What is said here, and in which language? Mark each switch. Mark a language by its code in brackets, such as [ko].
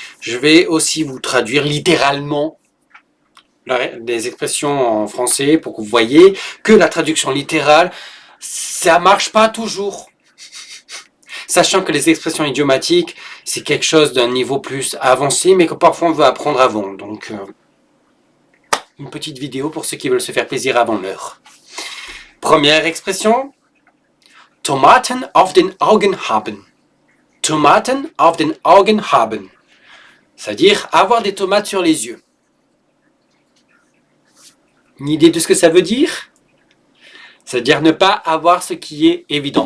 [fr] Je vais aussi vous traduire littéralement des expressions en français pour que vous voyez que la traduction littérale, ça marche pas toujours. Sachant que les expressions idiomatiques, c'est quelque chose d'un niveau plus avancé, mais que parfois on veut apprendre avant. Donc, une petite vidéo pour ceux qui veulent se faire plaisir avant l'heure. Première expression. [de] Tomaten auf den Augen haben. Tomaten auf den Augen haben. [fr] C'est-à-dire avoir des tomates sur les yeux. Une idée de ce que ça veut dire? C'est-à-dire ne pas avoir ce qui est évident.